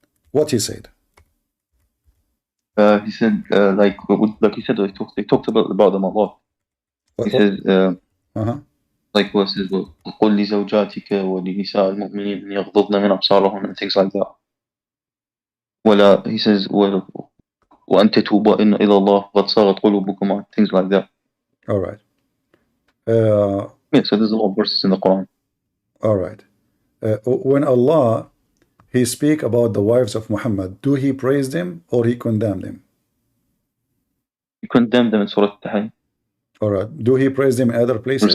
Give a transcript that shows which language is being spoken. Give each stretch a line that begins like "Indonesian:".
English: What he said? He said, like he said, they talked about them a lot. He says, like what says,
Arabic: قل لزوجاتك ولنساء المؤمنين أن يغضضن من أبصارهن
English: and things like that.
Arabic: ولا
English: he says,
Arabic: وأن تتوبا إلى الله قد صارت قلوبكما,
English: things like that. All right. Yeah, so there's a lot of verses in the Quran. All right. When Allah, he speak about the wives of Muhammad, do he praise them or he condemn them? He condemned them in Surah Al-Tahrim. All right. Do he praise them in other places?